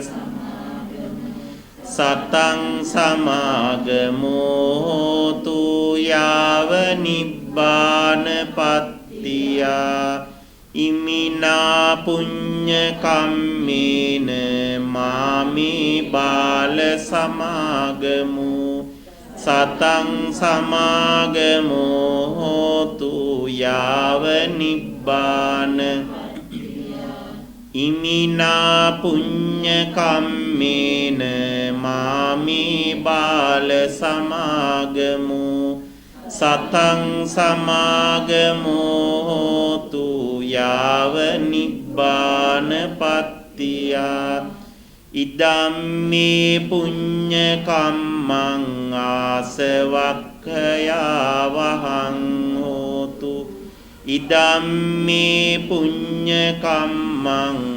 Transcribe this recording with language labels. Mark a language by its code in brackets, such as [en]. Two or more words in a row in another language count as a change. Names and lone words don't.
[pi] සතං සමාගමෝතු යාව නිබ්බානපත්තියා ඉමිනා පුඤ්ඤ කම්මේන මාමේ බාල සමාගමු සතං සමාගමෝ හෝතු යාව නිබ්බාන ඉමිනා පුඤ්ඤ කම්මේන මාමේ බාල සමාගමු සතං සමාගමෝ හෝතු යාව නිබ්බානපත්තියා ඉදම්මේ පුඤ්ඤ කම්මං ආසවක්ඛයා වහං හෝතු ඉදම්මේ පුඤ්ඤ කම්මං